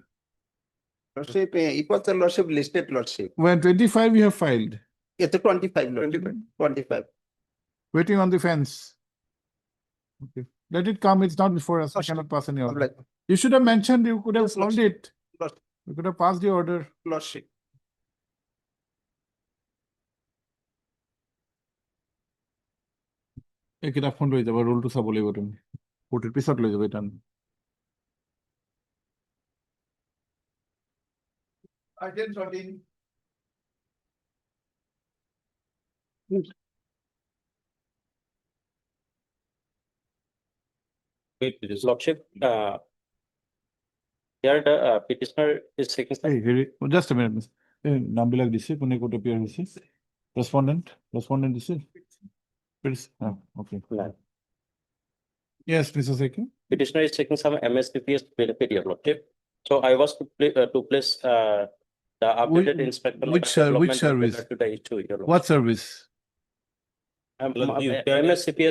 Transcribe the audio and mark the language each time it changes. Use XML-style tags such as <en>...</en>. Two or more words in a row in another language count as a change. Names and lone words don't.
<en>Lordship, it was a lordship listed lordship. When 25 you have filed, It's a 25 lordship. 25. waiting on the fence. Okay. Let it come. It's not before us. I cannot pass any order. Oblige. You should have mentioned, you could have Yes, called lordship. it. Lordship. You could have passed the order. Lordship.</en> <as>এই কিতাপখন লৈ যাব, ৰোলটো চাব লাগিব তুমি। কোৰ্টৰ পিছত লৈ যাব এটা।</as> <en>Wait, this lordship, here the petitioner is seeking.</en> <as>এই হেৰি,</as> <en>just a minute, miss.</en> <as>এই নামবিলাক দিছে, কোনে ক'ত appear হৈছে? Respondent দিছে?</as> <en>Okay. Yes, Mr. Seki. Petitioner is seeking some MSCPS benefit, your lordship. So I was to place the updated inspector. which service? To the issue, your lordship. What service? MSCPS.</en>